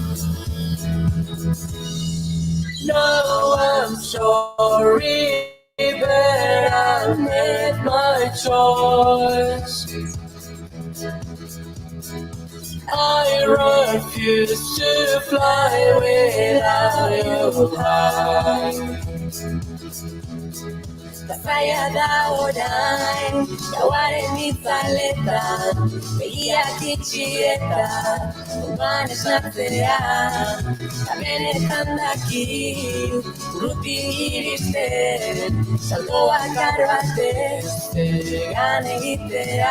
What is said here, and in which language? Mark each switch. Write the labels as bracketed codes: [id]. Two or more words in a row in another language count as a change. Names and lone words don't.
[en] No, I'm sorry, but I made my choice. I refuse to fly without your heart. [eu] Zaila da orain, gauaren itzaletan, begiak itxi eta urban esnatzea. Ta benetan daki, urruti iristen, salto bakar batez, beregan egitea.